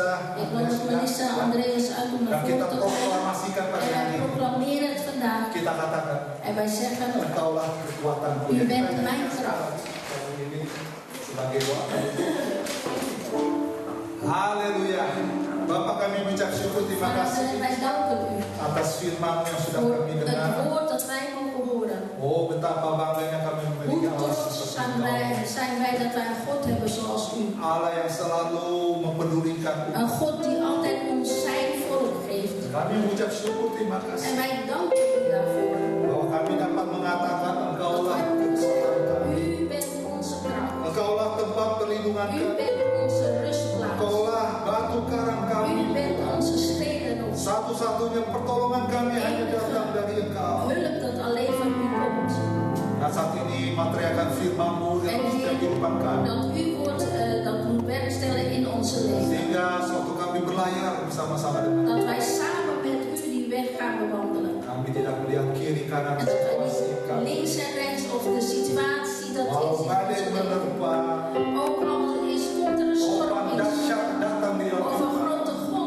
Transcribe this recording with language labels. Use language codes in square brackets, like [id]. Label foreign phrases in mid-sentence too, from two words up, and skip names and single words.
[nl] Ik nodig Melissa en Andreas uit om [id] dan [nl] naar [id] kita [nl] voren te komen. [id] proklamasikan pada [nl] En [id] hari [nl] wij [id] ini. [nl] proclameren het vandaag. [id] Kita katakan, [nl] En wij zeggen, [id] Engkaulah kekuatanku. [nl] U bent mijn kracht. [id] Ini sebagai doa. Haleluya. Bapak, kami mengucap syukur, terima kasih [nl] Vader, wij danken U [id] atas firman yang sudah [nl] voor [id] kami dengar. [nl] het woord dat wij mogen horen. [id] Oh, betapa bangganya kami [nl] Hoe [id] memiliki Allah [nl] trots [id] seperti [nl] zijn wij dat wij een God hebben zoals U. [id] Engkau. Allah yang selalu mempedulikan umat. [nl] Een God die altijd ons zijn volk geeft. [id] Kami mengucap syukur, terima [nl] En [id] kasih [nl] wij danken U daarvoor. [id] bahwa kami dapat mengatakan Engkaulah kekuatan kami. [nl] U bent onze kracht. [id] Engkaulah tempat perlindungan [nl] U [id] kami. [nl] bent onze rustplaats. [id] Engkaulah batu karang kami. [nl] U bent onze steenrots. [id] Satu-satunya pertolongan kami hanya datang dari Engkau. [nl] Hulp dat alleen van U komt. [id] Dan saat ini materialkan firman-Mu [nl] En [id] dalam setiap [nl] Heer, [id] kehidupan kami. [nl] dat U woord dat moet werkstellen in onze leven. [id] Sehingga sewaktu kami berlayar bersama-sama dengan [nl] Dat wij samen met U die weg gaan bewandelen. [id] kami tidak melihat kiri kanan [nl] En dat wij [id] situasi [nl] niet [id] kami. [nl] links en rechts of de situatie dat [id] Walau [nl] is in [id] badai [nl] onze leven. [id] menerpa, [nl] Ook al komt er een storm [id] ombak [nl] in, [id] dahsyat datang di dalam [nl] of een [id] hidup [nl] grote